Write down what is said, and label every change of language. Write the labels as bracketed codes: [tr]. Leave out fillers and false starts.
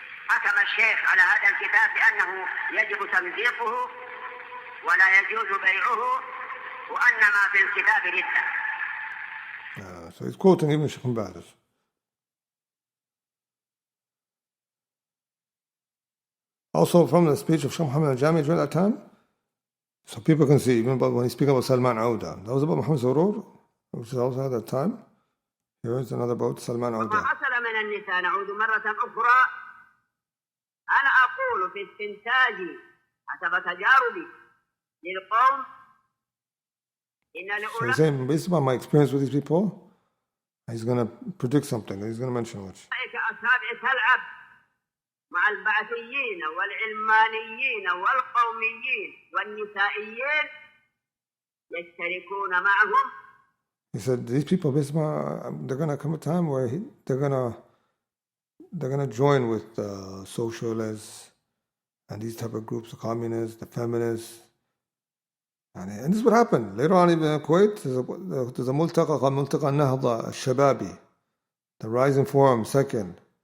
[ar] حكم الشيخ على هذا الكتاب بأنه يجب تمزيقه ولا يجوز بيعه وأن ما في الكتاب ردة. [en] So he's quoting even Shaykh Mubarak. Also from the speech of Shaykh Muhammad al-Jami during that time, so people can see, even when he's speaking about Salman Auda, that was about Muhammad Surur, which is also at that time. Here is another about Salman Auda. [ar] وما حصل من النساء، نعود مرة أخرى، أنا أقول في استنتاجي حسب تجاربي للقوم إن [en] So he's saying, based upon my experience with these people, he's going to predict something, he's going to mention which. [ar] أصابع تلعب مع البعثيين والعلمانيين والقوميين والنسائيين يشتركون معهم. [en] He said these people, based upon, they're going to come a time where they're going to join with the socialists and these type of groups, the communists, the feminists. And this is what happened. Later on, even in Kuwait, there's a multaqa called Multaqa Nahda al-Shababi, the Rising Forum, second.